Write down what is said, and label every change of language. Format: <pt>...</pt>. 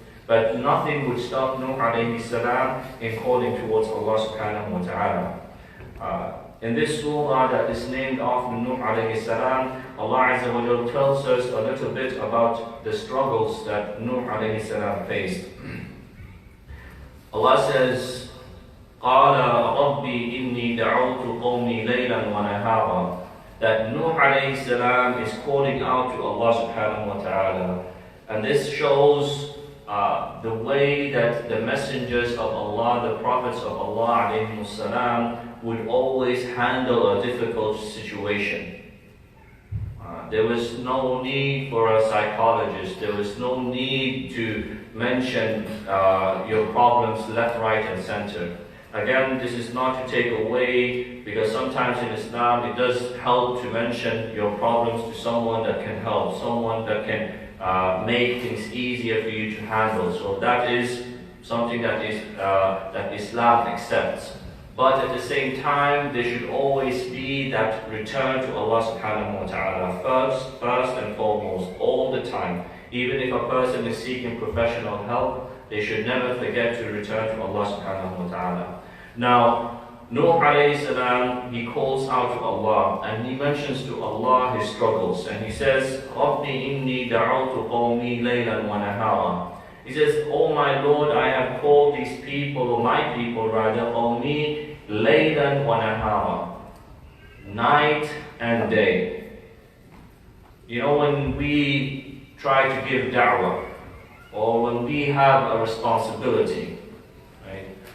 <en>But nothing would stop Nuh alayhi salam in calling towards Allah subhanahu wa ta'ala. In this surah that is named after Nuh alayhi salam, Allah Azza wa Jalla tells us a little bit about the struggles that Nuh alayhi salam faced. Allah says,</en> <ar>قَالَ رَبِّي إِنِّي دَعَوْتُ قَوْمِي لَيْلًا وَنَهَارًا.</ar> <en>That Nuh alayhi salam is calling out to Allah subhanahu wa ta'ala. And this shows the way that the messengers of Allah, the prophets of Allah alayhi salam, would always handle a difficult situation. There was no need for a psychologist. There was no need to mention your problems left, right, and center. Again, this is not to take away, because sometimes in Islam it does help to mention your problems to someone that can help, someone that can make things easier for you to handle. So that is something that Islam accepts. But at the same time, there should always be that return to Allah subhanahu wa ta'ala first and foremost, all the time. Even if a person is seeking professional help, they should never forget to return to Allah subhanahu wa ta'ala. Now, Nuh alayhi salam, he calls out to Allah and he mentions to Allah his struggles. And he says,</en> <ar>رَبِّ إِنِّي دَعَوْتُ قَوْمِي لَيْلًا وَنَهَارًا.</ar> <en>He says, oh my Lord, I have called these people, or my people rather,</en> <ar>قَوْمِي لَيْلًا وَنَهَارًا.</ar> <en>Night and day. You know, when we try to give da'wah, or when we have a responsibility, right?</en>